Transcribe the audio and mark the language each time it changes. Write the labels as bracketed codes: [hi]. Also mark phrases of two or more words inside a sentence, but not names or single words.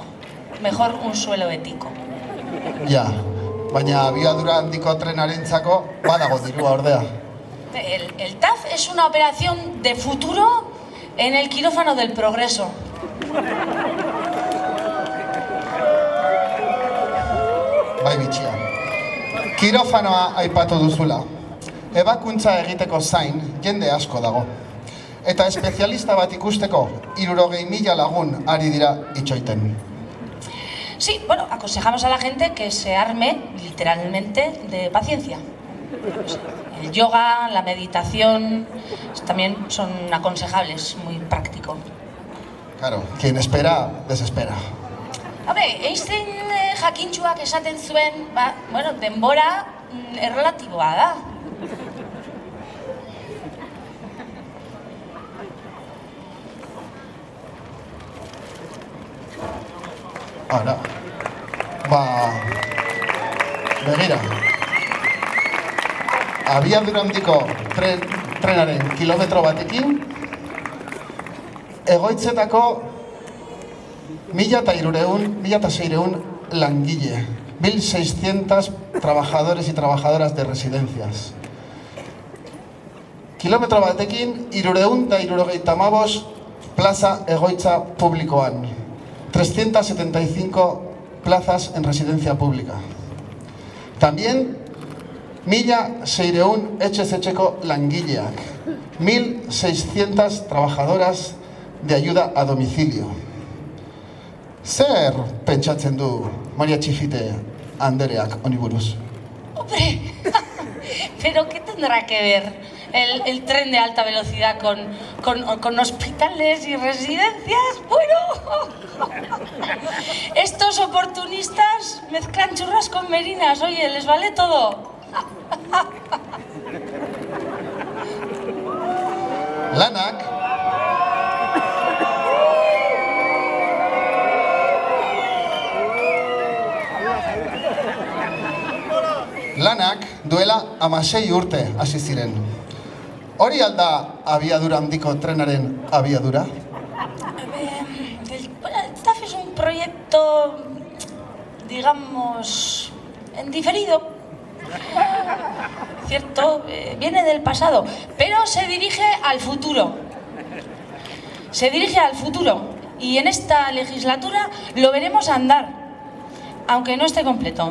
[es] Mejor un suelo ético. [eu] Ja, baina abiadura handiko trenarentzako badago dirua ordea. [es] El TAF es una operación de futuro en el quirófano del progreso. [eu] Bai bitxia. Kirofanoa aipatu duzula. Ebakuntza egiteko zain jende asko dago. Eta espezialista bat ikusteko 60.000 lagun ari dira itxoiten. [es] Sí, bueno, aconsejamos a la gente que se arme literalmente de paciencia. El yoga, la meditación, también son aconsejables, muy práctico. Claro, quien espera, desespera. [eu] Hombre, Einstein jakintsuak esaten zuen, bueno, denbora erlatiboa da. Ara, begira. Abiadura handiko trenaren kilometro batekin, egoitzetako 1.600 langile, 1.600 [es] trabajadores y trabajadoras de residencias. [eu] Kilometro batekin, 375 plaza egoitza publikoan. [es] 375 plazas en residencia pública. También 1600 [eu] etxez etxeko langileak, [es] 1600 trabajadoras de ayuda a domicilio. [eu] Zer pentsatzen du Maria Txifite andereak honi buruz? [es] Hombre, pero ¿qué tendrá que ver el tren de alta velocidad con hospitales y residencias? Bueno, estos oportunistas mezclan churras con merinas, oye, les vale todo. [eu] Lanak duela 16 urte hasi ziren. Hori alda abiadura handiko trenaren abiadura? [es] El TAF es un proyecto, digamos, en diferido. Cierto, viene del pasado, pero se dirige al futuro. Se dirige al futuro y en esta legislatura lo veremos andar, aunque no esté completo.